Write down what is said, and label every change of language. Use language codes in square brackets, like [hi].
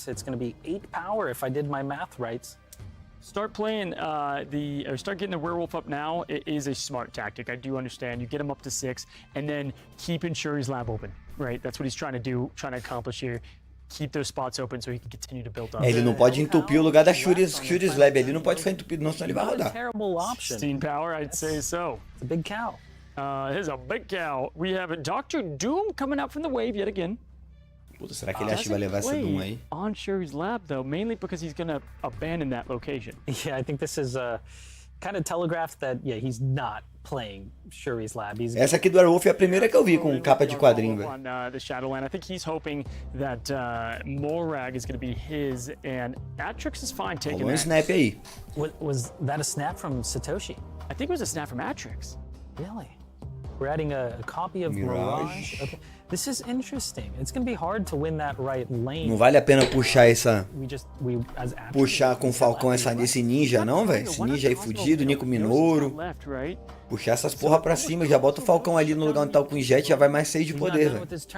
[en] It's going to be 8 power if I did my math right. Start playing start getting the werewolf up now. It is a smart tactic. I do understand. You get him up to 6 and then keep Shuri's lab open, right? That's what he's trying to do, trying to accomplish here. keep those spots open so he can continue to build up. [pt] Ele não pode entupir o lugar da Shuri's Lab. Ele não pode ficar entupido, não, senão ele vai rodar. [en] Terrible option. 16 power, I'd say so. It's a big cow. Here's a big cow. We have a Dr. Doom coming out from the wave yet again. [pt] Puta, será que ele acha que vai levar essa Doom aí? [en] On Shuri's Lab, though, mainly because he's gonna abandon that location. Yeah, I think this is kind of telegraphed that, yeah, he's not playing Shuri's Lab. [pt] Essa aqui do Werewolf é a primeira que eu vi com capa de quadrinho, velho. [en] On the Shadowland, I think he's hoping that Morag is gonna be his, and Atrix is fine taking [pt] Rolou um [en] that. [pt] snap aí. [en] Was that a snap from Satoshi? I think it was a snap from Atrix. Really? We're adding a copy of Mirage. Okay. This is interesting. It's going to be hard to win that right lane. [pt] Não vale a pena puxar essa... [en] As [pt] Puxar com o Falcão esse ninja, não, velho? Esse ninja aí fudido, Nico Minoru. Puxar essas porra pra cima, já bota o Falcão ali no lugar onde tá o Queen Jet, já vai mais 6 de poder, velho.